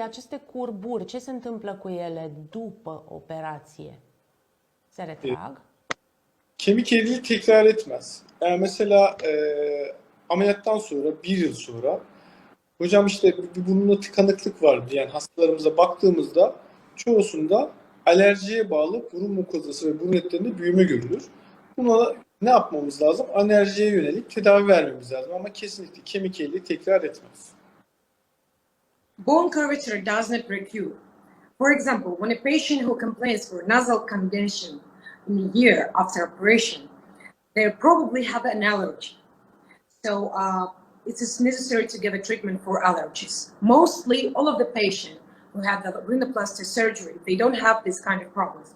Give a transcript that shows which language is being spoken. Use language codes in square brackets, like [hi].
[ro] Aceste curburi, ce se întâmplă cu ele după operație? Se retrag? [tr] Kemik eğriliği tekrar etmez. Yani mesela ameliyattan sonra, 1 yıl sonra hocam işte bir burnunda tıkanıklık var diyen hastalarımıza baktığımızda çoğusunda alerjiye bağlı burun mukozası ve burun etlerinde büyüme görülür. Buna ne yapmamız lazım? Alerjiye yönelik tedavi vermemiz lazım ama kesinlikle kemik eğriliği tekrar etmez. [en] Bone curvature does not recur. For example, when a patient who complains for nasal congestion in a year after operation, they probably have an allergy. So it is necessary to give a treatment for allergies. Mostly all of the patients who have the rinoplasty surgery, they don't have this kind of problems.